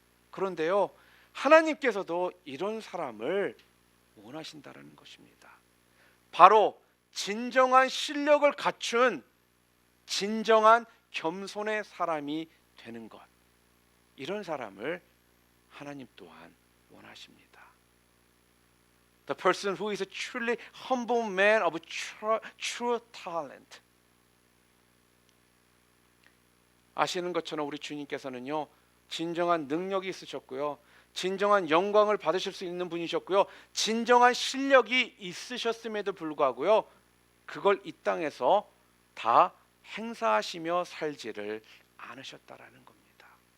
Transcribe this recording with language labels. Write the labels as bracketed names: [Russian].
[Korean] 그런데요, 하나님께서도 이런 사람을 원하신다라는 것입니다. 바로 진정한 실력을 갖춘 진정한 겸손의 사람이 되는 것, 이런 사람을 하나님 또한 원하십니다. [English] The person who is a truly humble man of true talent. [Korean] 아시는 것처럼 우리 주님께서는요 진정한 능력이 있으셨고요, 진정한 영광을 받으실 수 있는 분이셨고요, 진정한 실력이 있으셨음에도 불구하고요 그걸 이 땅에서 다 행사하시며 살지를 않으셨다라는 겁니다.